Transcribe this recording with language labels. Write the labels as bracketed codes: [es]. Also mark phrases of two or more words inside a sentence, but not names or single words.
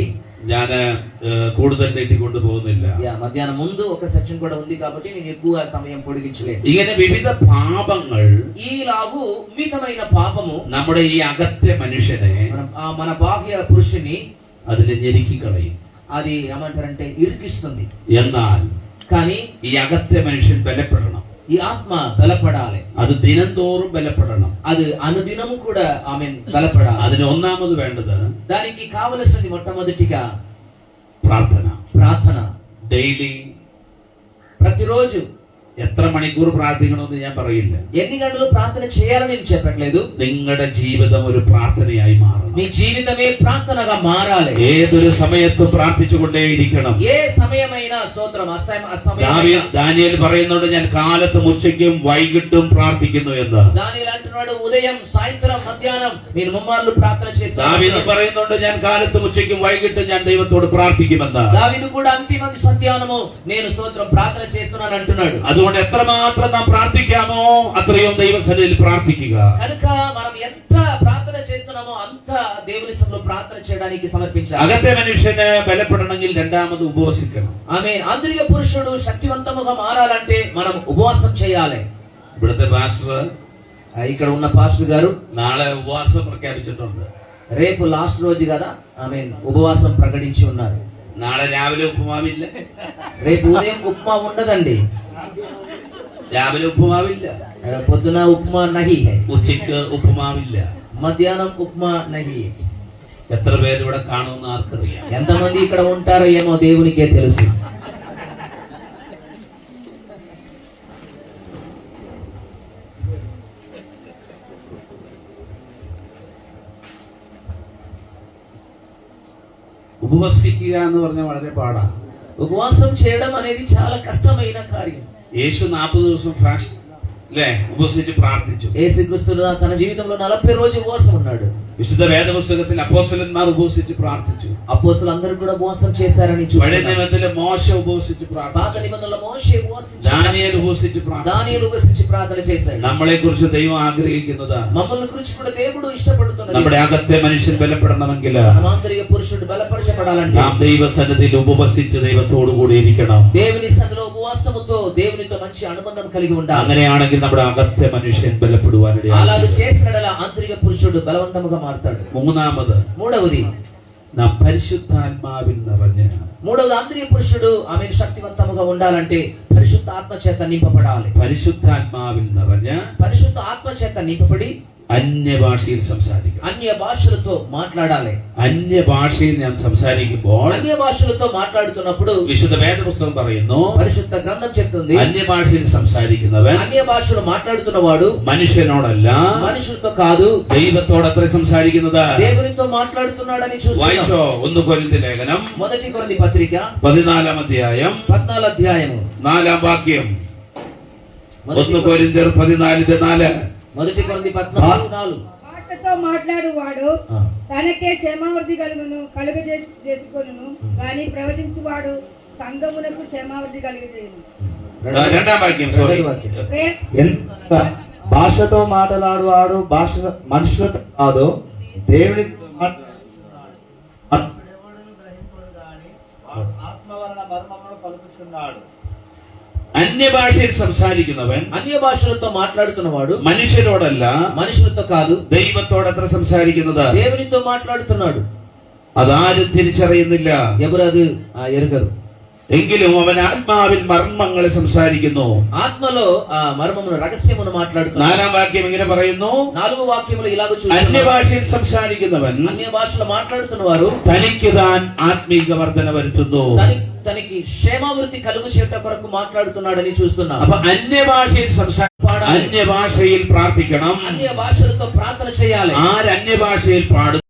[ml] ഞാൻ കൂടുതൽ നീട്ടിക്കൊണ്ടു പോകുന്നില്ല. [te] మధ్యాహ్నం ముందు ఒక సెక్షన్ కూడా ఉంది కాబట్టి నేను ఎక్కువ సమయం పొడిగించలేదు. [ml] ഇങ്ങനെ വിവിധ പാപങ്ങൾ [te] ఈలాగు వివిధమైన పాపము [ml] നമ്മുടെ ഈ അകത്തെ മനുഷ്യനെ [te] మన బాహ్య పురుషుని [ml] അതിനെ ഞെരുക്കി കളയും. [te] అది ఏమంటారంటే ఇరికిస్తుంది. [ml] എന്നാൽ [te] కానీ [ml] ഈ അകത്തെ മനുഷ്യൻ ബലപ്പെടണം. [te] ఈ ఆత్మ బలపడాలి. [ml] അത് ദിനംതോറും ബലപ്പെടണം. [te] అది అనుదినము కూడా ఆమె బలపడాలి. [ml] അതിന് ഒന്നാമത് വേണ്ടത് [te] దానికి కావలసింది మొట్టమొదటిగా [ml] പ്രാർത്ഥന. ഡെയിലി [te] ప్రతిరోజు [ml] എത്ര മണിക്കൂർ പ്രാർത്ഥിക്കണമെന്ന് ഞാൻ പറയില്ല. [te] ఎన్ని గంటలు ప్రార్థన చేయాలని నేను చెప్పట్లేదు. [ml] നിങ്ങളുടെ ജീവിതം ഒരു പ്രാർത്ഥനയായി മാറണം. [te] మీ జీవితమే ప్రార్థనగా మారాలి. [ml] ഏതൊരു സമയത്തും പ്രാർത്ഥിച്ചുകൊണ്ടേയിരിക്കണം. [te] ఏ సమయమైనా స్తోత్రం [ml] ദാനിയേൽ പറയുന്നുണ്ട്, ഞാൻ കാലത്തും ഉച്ചയ്ക്കും വൈകിട്ടും പ്രാർത്ഥിക്കുന്നു എന്ന്. [te] దానియేలు అంటున్నాడు, ఉదయం సాయంత్రం మధ్యాహ్నం నేను ముమ్మార్లు ప్రార్థన చేస్తాను. [ml] ദാവീദ് പറയുന്നുണ്ട്, ഞാൻ കാലത്തും ഉച്ചയ്ക്കും വൈകിട്ടും ഞാൻ ദൈവത്തോട് പ്രാർത്ഥിക്കുമെന്ന്. [te] దావీదు కూడా అంతిమ సత్యానము నేను స్తోత్రం ప్రార్థన చేస్తున్నాను అంటున్నాడు. [ml] അതുകൊണ്ട് എത്രമാത്രം നാം പ്രാർത്ഥിക്കാമോ അത്രയും ദൈവസന്നിധിയിൽ പ്രാർത്ഥിക്കുക. [te] కనుక మనం ఎంత ప్రార్థన చేస్తున్నామో అంత దేవుని సన్నిధిలో ప్రార్థన చేయడానికి సమర్పించాలి. [ml] അകത്തെ മനുഷ്യന് ബലപ്പെടണമെങ്കിൽ രണ്ടാമത് ഉപവസിക്കണം. [te] ఆమేన్. ఆంతరిక పురుషుడు శక్తివంతముగా మారాలంటే మనం ఉపవాసం చేయాలి. [ml] ഇവിടുത്തെ പാസ്റ്റർ [te] ఇక్కడ ఉన్న పాస్టర్ గారు [ml] നാളെ ഉപവാസം പ്രഖ്യാപിച്ചിട്ടുണ്ട്. [te] రేపు లాస్ట్ రోజు కదా ఆమేన్ ఉపవాసం ప్రకటించి ఉన్నారు. [ml] നാളെ രാവിലെ ഉപ്പുമാവില്ല, [te] రేపు ఉదయం ఉప్మా ఉండదండి. [ml] രാവിലെ ഉപ്പുമാവില്ല, [te] పొద్దున ఉప్మా [hi] नहीं है, [ml] ഉച്ചയ്ക്ക് ഉപ്പുമാവില്ല. [te] మధ్యాహ్నం ఉప్మా [hi] नहीं है. [ml] എത്ര പേര് ഇവിടെ കാണുമെന്ന് ആർക്കറിയാം? [te] ఎంతమంది ఇక్కడ ఉంటారో ఏమో దేవునికే తెలుసు. [ml] ഉപവസിക്കുക എന്ന് പറഞ്ഞാൽ വളരെ പാടാണ്. [te] ఉపవాసం చేయడం అనేది చాలా కష్టమైన కార్యం. [ml] യേശു 40 ദിവസം ഫാസ്റ്റ് അല്ലേ ഉപവസിച്ച് പ്രാർത്ഥിച്ചു. [te] యేసుక్రీస్తు తన జీవితంలో 40 రోజులు ఉపవాసం ఉన్నాడు. [ml] വിശുദ്ധ വേദപുസ്തകത്തിൽ അപ്പോസ്തലന്മാർ ഉപവസിച്ച് പ്രാർത്ഥിച്ചു. [te] అపోస్తలులందరూ కూడా ఉపవాసం చేశారని [ml] പഴയ [te] చూస్తున్నాం. [ml] നിയമത്തിലെ മോശ ഉപവസിച്ച് [te] పాత [ml] പ്രാർത്ഥിച്ചു. [te] నిబంధనలో మోషే ఉపవాసించాడు. [ml] ദാനിയേൽ ഉപവസിച്ച് പ്രാർത്ഥിച്ചു. [te] దానియేలు ఉపవాసించి ప్రార్థన చేశాడు. [ml] നമ്മളെ കുറിച്ച് ദൈവം ആഗ്രഹിക്കുന്നത് [te] మమ్మల్ని గురించి కూడా దేవుడు ఇష్టపడుతున్నాడు. [ml] നമ്മുടെ അകത്തെ മനുഷ്യൻ ബലപ്പെടണമെങ്കിൽ [te] ఆంతరిక పురుషుడు బలపరచబడాలంటే [ml] നാം ദൈവസന്നിധിയിൽ ഉപവസിച്ച് ദൈവത്തോടു കൂടി ഇരിക്കണം. [te] దేవుని సన్నిధిలో ఉపవాసముతో దేవునితో మంచి అనుబంధం కలిగి ఉండాలి. [ml] അങ്ങനെയാണെങ്കിൽ നമ്മുടെ അകത്തെ മനുഷ്യൻ ബലപ്പെടുവാനിടയാകും. [te] అలాగ చేసినడలా ఆంతరిక పురుషుడు బలవంతముగా మారతాడు. మూడవది [ml] നാം പരിശുദ്ധാത്മാവിൽ നിറഞ്ഞ് [te] మూడవది ఆంతరిక పురుషుడు ఆమె శక్తివంతముగా ఉండాలంటే పరిశుద్ధ ఆత్మ చేత నింపబడాలి. [ml] പരിശుദ്ധാത്മാവിൽ നിറഞ്ഞ് [te] పరిశుద్ధ ఆత్మ చేత నింపబడి [ml] അന്യഭാഷയിൽ സംസാരിക്കണം. [te] అన్య భాషలతో మాట్లాడాలి. [ml] അന്യഭാഷയിൽ നാം സംസാരിക്കുമ്പോൾ [te] అన్య భాషలతో మాట్లాడుతున్నప్పుడు [ml] വിശുദ്ധ വേദപുസ്തകം പറയുന്നു, [te] పరిశుద్ధ గ్రంథం చెప్తుంది, [ml] അന്യഭാഷയിൽ സംസാരിക്കുന്നവൻ [te] అన్య భాషలు మాట్లాడుతున్నవాడు [ml] മനുഷ്യനോടല്ല [te] మనుషులతో కాదు [ml] ദൈവത്തോട് അത്ര സംസാരിക്കുന്നത്. [te] దేవునితో మాట్లాడుతున్నాడని చూస్తున్నాం. [ml] വായിച്ചോ 1 കൊരിന്ത്യർ ലേഖനം [te] 1 కొరింథీ పత్రిక [ml] 14 അധ്യായം [te] 14 అధ్యాయము [ml] 4 వాక్యం. 1 కొరింథీర్ 14:4. [te] 1 కొరింథీ 14:4. మాటతో మాట్లాడువాడు తనకే క్షేమావృద్ధి కలుగజేసుకొనును గాని ప్రవచించువాడు సంఘమునకు క్షేమావృద్ధి కలుగజేయును. 2వ వాక్యం. సారీ, భాషతో మాట్లాడువాడు భాష మనుషులతో కాదు దేవుని ఆత్మ వలన మర్మమును పలుకుచున్నాడు. [ml] അന്യഭാഷയിൽ സംസാരിക്കുന്നവൻ [te] అన్య భాషలతో మాట్లాడుతున్నవాడు [ml] മനുഷ്യരോടല്ല [te] మనుషులతో కాదు [ml] ദൈവത്തോട് അത്ര സംസാരിക്കുന്നത്. [te] దేవునితో మాట్లాడుతున్నాడు. [ml] അതാരും തിരിച്ചറിയുന്നില്ല. [te] ఎవరు అది ఎరుగరు. [ml] എങ്കിലും അവൻ ആത്മാവിൽ മർമ്മങ്ങളെ സംസാരിക്കുന്നു. [te] ఆత్మలో ఆ మర్మమును రహస్యమును మాట్లాడుతున్నాడు. [ml] 4వ వాక్యం ఇങ്ങനെ പറയുന്നു, [te] 4వ వాక్యములో ఇలాగ చూస్తున్నాం, [ml] അന്യഭാഷയിൽ സംസാരിക്കുന്നവൻ [te] అన్య భాషలో మాట్లాడుతున్నవారు [ml] തനിക്ക് താൻ ആത്മീക വർധന വരുത്തുന്നു. [te] తనకి క్షేమావృద్ధి కలుగు చేయట కొరకు మాట్లాడుతున్నాడని చూస్తున్నాం. [ml] അപ്പൊ അന്യഭാഷയിൽ അന്യഭാഷയിൽ പ്രാർത്ഥിക്കണം. [te] అన్య భాషలతో ప్రార్థన చేయాలి. [ml] ആര് അന്യഭാഷയിൽ പാടും